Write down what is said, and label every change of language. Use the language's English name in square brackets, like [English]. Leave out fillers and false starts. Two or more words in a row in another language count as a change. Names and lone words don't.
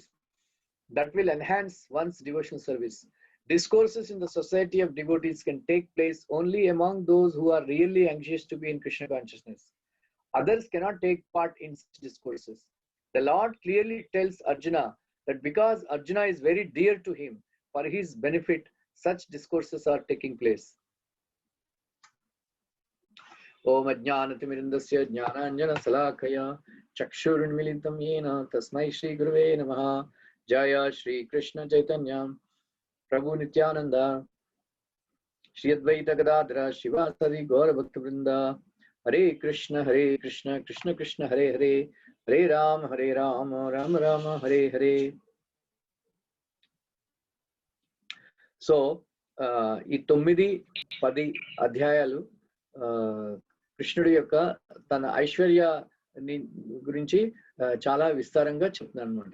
[English] That will enhance one's devotional service. Discourses in the society of devotees can take place only among those who are really anxious to be in Krishna consciousness. Others cannot take part in such discourses. The Lord clearly tells Arjuna that because Arjuna is very dear to him, for his benefit, such discourses are taking place. [Sanskrit] ओम् अज्ञानतिमिरान्धस्य ज्ञानाञ्जन शलाकया चक्षुरुन्मीलितं येन तस्मै श्री गुरवे नमः जय श्री कृष्ण चैतन्य प्रभु नित्यानन्द श्री अद्वैत गदाधर शिवासदि गौर भक्त बृन्द. हरे कृष्ण कृष्ण कृष्ण हरे हरे, हरे राम राम राम हरे हरे. [Telugu] సో ఈ 9-10 అధ్యాయాలు కృష్ణుడి యొక్క తన ఐశ్వర్య గురించి చాలా విస్తారంగా చెప్తున్నాను అనమాట.